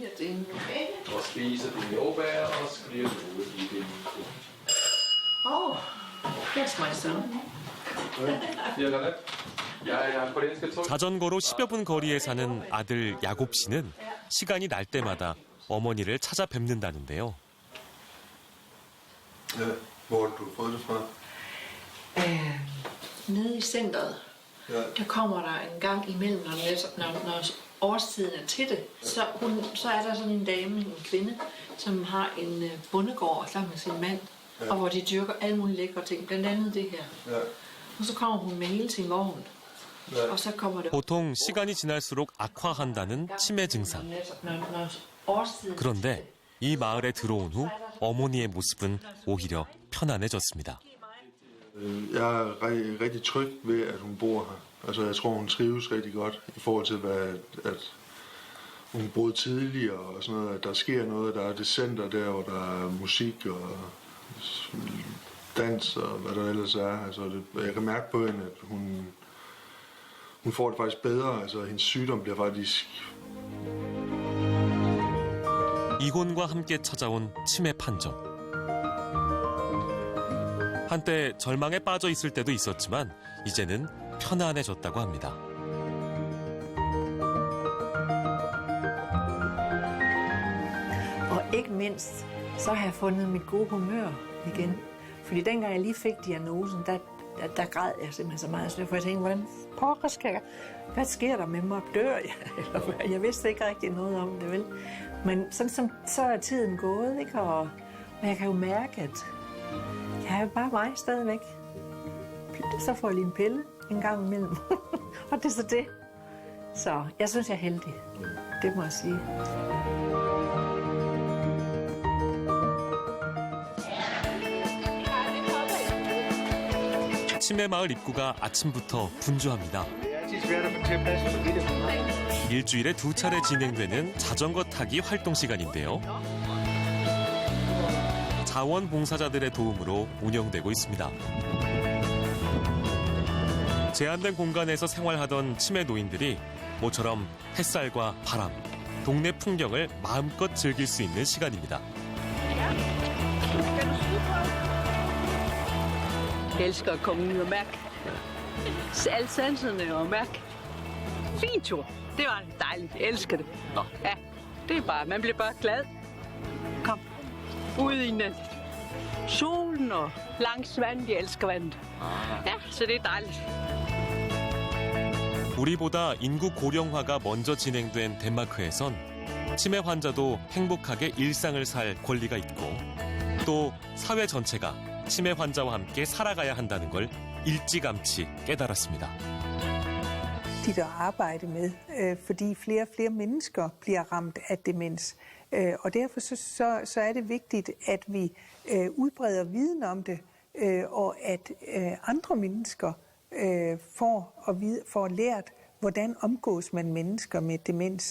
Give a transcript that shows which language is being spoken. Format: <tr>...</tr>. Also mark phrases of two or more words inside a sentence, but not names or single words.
<en>Oh, that's my son.</en> <ko>자전거로 10여 분 거리에 사는 아들 야곱 씨는 시간이 날 때마다 어머니를 찾아뵙는다는데요.</ko> <da>Hvor har du fået det fra? Nede i centret, der kommer der en gang imellem, når årstiden er til det, så er der sådan en dame, en kvinde, som har en bondegård sammen med sin mand, og hvor de dyrker alle mulige lækre ting, blandt andet det her. Og så kommer hun med hele sin vogn, og så kommer det...</da> <ko>보통 시간이 지날수록 악화한다는 치매 증상.</ko> <da>Når årstiden...</da> <ko>그런데 이 마을에 들어온 후 어머니의 모습은 오히려 편안해졌습니다.</ko> <da>Jeg er rigtig tryg ved, at hun bor her. Altså, jeg tror, hun trives rigtig godt i forhold til, at hun boede tidligere og sådan noget. At der sker noget, der er det center der, hvor der er musik og dans og hvad der ellers er. Altså, jeg kan mærke på hende, at hun får det faktisk bedre. Altså, hendes sygdom bliver faktisk...</da> <ko>이혼과 함께 찾아온 치매 판정. 한때 절망에 빠져 있을 때도 있었지만 이제는 편안해졌다고 합니다.</ko> <da>Og ikke mindst, så har jeg fundet mit gode humør igen. Fordi dengang jeg lige fik diagnosen, der græd jeg simpelthen så meget. For jeg tænkte, hvordan pokker skal jeg? Hvad sker der med mig? Dør jeg? Jeg vidste ikke rigtig noget om det, vel? Men så er tiden gået, ikke? Og jeg kan jo mærke, at jeg er bare mig stadigvæk. Så får jeg lige en pille en gang imellem. Og det er så det. Så jeg synes, jeg er heldig. Det må jeg sige.</da> <ko>치매 마을 입구가 아침부터 분주합니다. 일주일에 2차례 진행되는 자전거 타기 활동 시간인데요. 자원봉사자들의 도움으로 운영되고 있습니다. 제한된 공간에서 생활하던 치매 노인들이 모처럼 햇살과 바람, 동네 풍경을 마음껏 즐길 수 있는 시간입니다.</ko> <da>Jeg elsker at komme ud og mærke alle sanserne og mærke. Fin tur. Det var dejligt. Jeg elsker det. Ja, det er bare, man bliver bare glad. Kom. Ud i solen og langs vandet. Jeg elsker vandet. Ja, så det er dejligt.</da> <ko>우리보다 인구 고령화가 먼저 진행된 덴마크에선 치매 환자도 행복하게 일상을 살 권리가 있고 또 사회 전체가 치매 환자와 함께 살아가야 한다는 걸 일찌감치 깨달았습니다.</ko> <da>At arbejde med, fordi flere og flere mennesker bliver ramt af demens. Og derfor så er det vigtigt, at vi udbreder viden om det, og at andre mennesker får lært, hvordan omgås man mennesker med demens.</da>